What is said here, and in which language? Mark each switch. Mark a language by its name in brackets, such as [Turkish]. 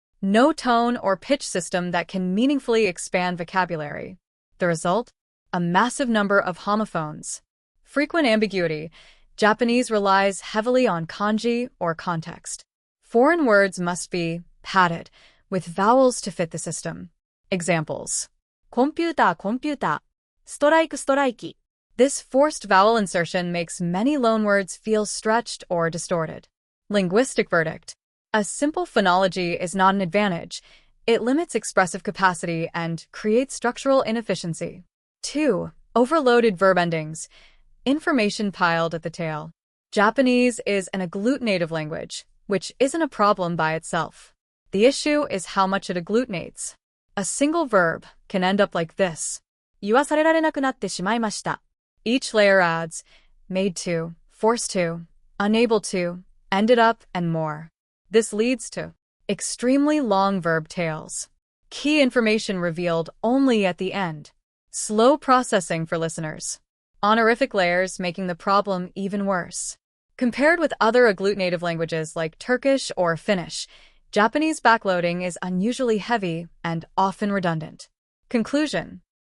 [English] No tone or pitch system that can meaningfully expand vocabulary. The result? A massive number of homophones. Frequent ambiguity. Japanese relies heavily on kanji or context. Foreign words must be padded, with vowels to fit the system. Examples. [Japanese] コンピューター、コンピューター。ストライク、ストライキ。 [English] This forced vowel insertion makes many loanwords feel stretched or distorted. Linguistic verdict. A simple phonology is not an advantage. It limits expressive capacity and creates structural inefficiency. 2. Overloaded verb endings. Information piled at the tail. Japanese is an agglutinative language, which isn't a problem by itself. The issue is how much it agglutinates. A single verb can end up like this. [Japanese] 言わされられなくなってしまいました。 [English] Each layer adds, made to, forced to, unable to, ended up, and more. This leads to extremely long verb tails. Key information revealed only at the end. Slow processing for listeners. Honorific layers making the problem even worse. Compared with other agglutinative languages like Turkish or Finnish, Japanese backloading is unusually heavy and often redundant. Conclusion.